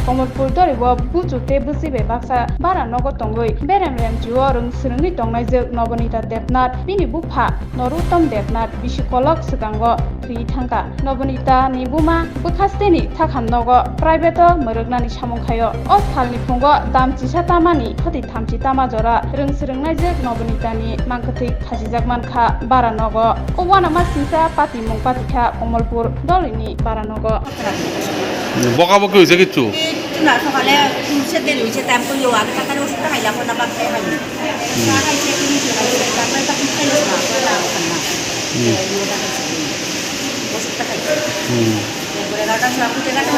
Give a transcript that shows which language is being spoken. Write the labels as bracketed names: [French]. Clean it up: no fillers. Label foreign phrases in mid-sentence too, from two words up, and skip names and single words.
[Kok Borok] Komolpur doribo buju te busibe baksa bara nogo tongoi berem rem juo rung srungni tongnai jek Nobonita Debnath bini bupha Noruttom Debnath bisikolok sukango ri thangka Nobonita ni buma bukhasteni thakham nogo private morognani samungkhayo o phalni phungo dam chisa tamani khoti thamchi tama jora rung srungnai jek Nobonita ni mangkhathik khasijak mankha bara nogo o wana ma sisa pati mungpatikha Komolpur dolini bara nogo [Bangla] বকাবকি হয়েছে কিছু না সকালে উঠছে দেরি হয়েছে টাইম করে আগে টাকার ওষুধটা খাইলাম না বা খাই খাইনি না খাইছে তারপরে তখন খাইলো না ওষুধটা খাইছে এরপরে 11টার সময় উঠে 11টার